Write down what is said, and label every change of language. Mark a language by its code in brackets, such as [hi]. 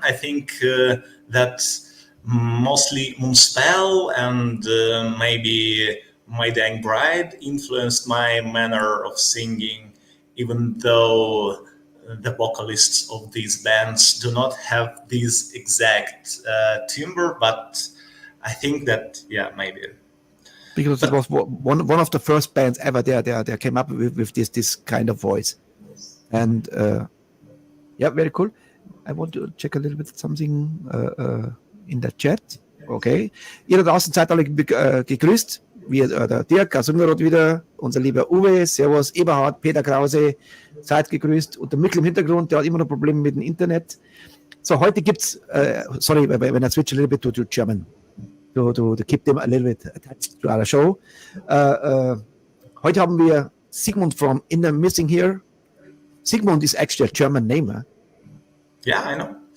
[en] I think that mostly Moonspell and maybe My Dying Bride influenced my manner of singing, even though the vocalists of these bands do not have this exact timbre, but I think that, maybe. Because it was one of the first bands ever they came up with this kind of voice. And very cool. I want to check a little bit something in the chat. Okay. [de] Ihr da draußen seid alle gegrüßt. Wir, der Dirk aus Ungarn wieder, unser lieber Uwe, Servus, Eberhard, Peter Krause, seid gegrüßt. Und der Mikkel im Hintergrund, der hat immer noch Probleme mit dem Internet. [en] So, [de] heute gibt's, [en] sorry, when I switch a little bit to German, to keep them a little bit attached to our show. [de] Heute haben wir Sigmund from In the Missing here. [en] Sigmund is actually a German name. Huh? Yeah, I know.